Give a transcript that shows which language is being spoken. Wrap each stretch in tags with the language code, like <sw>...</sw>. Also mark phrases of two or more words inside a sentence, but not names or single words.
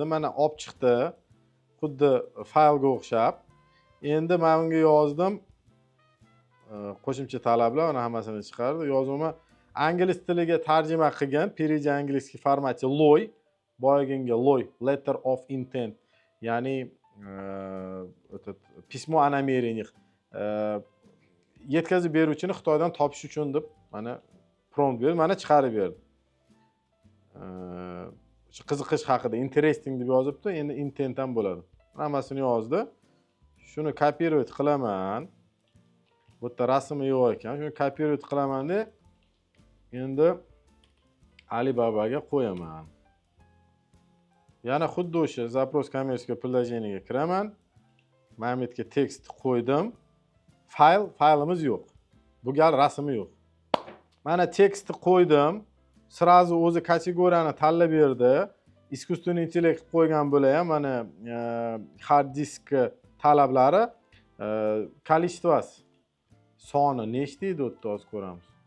<uz>Mana olib chiqdi. Xuddi faylga o'xshab. Endi men unga yozdim. Qo'shimcha talablar, uni hammasini chiqardi. Yozuvni ingliz tiliga tarjima qilgan,</uz> <ru>перейди английский</ru> <uz>formati LOI, boyaginga LOI,</uz> <en>letter of intent,</en> <ru>ya'ni письмо о намерениях.</ru> <uz>Yetkazib beruvchini Xitoydan topish uchun deb mana prompt berdi, mana chiqarib berdi. Qiziqish haqida interesting deb yozibdi, endi intent ham bo'ladi. Hammasini yozdi. Shuni kopировать qilaman. Bu yerda rasmi yo'q ekan. Shuni kopировать qilaman-da, endi Alibabaga qo'yaman. Yana xuddi o'sha</uz> <ru>запрос коммерческого предложениyaga</ru> <uz>kiraman. Mana bu yerga tekst qo'ydim. Faylimiz yo'q. Bu gal rasmi yo'q. Mana tekstni qo'ydim. Srazu o'zi kategoriyani tanlab berdi.</uz> <ru>Искусственный интеллект</ru> <uz>qo'ygan bo'la ham mana hard disk talablari, количествоsi, soni nechta edi o'tda hozir ko'ramiz.</uz>